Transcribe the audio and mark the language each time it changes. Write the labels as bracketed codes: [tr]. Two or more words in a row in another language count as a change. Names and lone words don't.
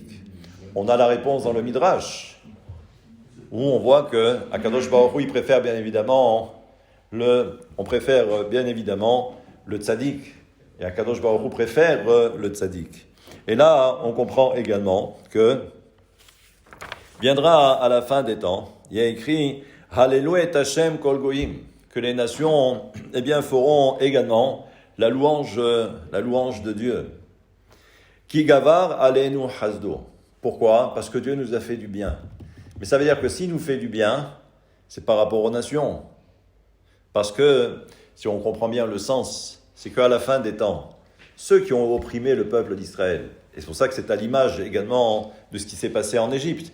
[fr] On a la réponse dans le Midrash, où on voit que Akadosh Baruch Hu, il préfère bien évidemment le tzaddik, et Akadosh Baruch Hu préfère le tzaddik. Et là, on comprend également que viendra à la fin des temps, il y a écrit [he] הללו את השם כל גוים, [fr] que les nations feront également la louange de Dieu. [he] כי גבר עלינו חסדו. Pourquoi? [fr] Parce que Dieu nous a fait du bien. Mais ça veut dire que s'il nous fait du bien, c'est par rapport aux nations. Parce que, si on comprend bien le sens, c'est qu'à la fin des temps, ceux qui ont opprimé le peuple d'Israël, et c'est pour ça que c'est à l'image également de ce qui s'est passé en Égypte.